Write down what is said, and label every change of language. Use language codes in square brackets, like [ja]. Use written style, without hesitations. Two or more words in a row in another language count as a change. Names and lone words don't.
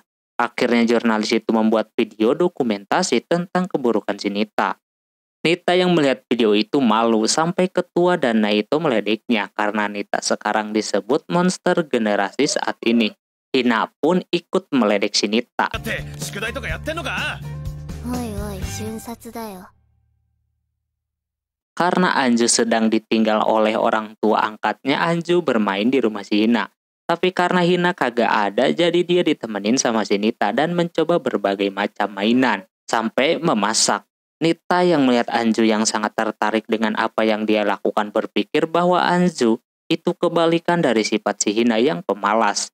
[id] Akhirnya jurnalis itu membuat video dokumentasi tentang keburukan si Nita. Nita yang melihat video itu malu sampai ketua dan Naito meledeknya karena Nita sekarang disebut monster generasi saat ini. Hina pun ikut meledek si Nita. [ja] だって宿題とかやってんのか。おいおい瞬殺だよ。 [id] Karena Anju sedang ditinggal oleh orang tua angkatnya, Anju bermain di rumah si Hina. Tapi karena Hina kagak ada, jadi dia ditemenin sama si Nita dan mencoba berbagai macam mainan. Sampai memasak. Nita yang melihat Anju yang sangat tertarik dengan apa yang dia lakukan berpikir bahwa Anju itu kebalikan dari sifat si Hina yang pemalas.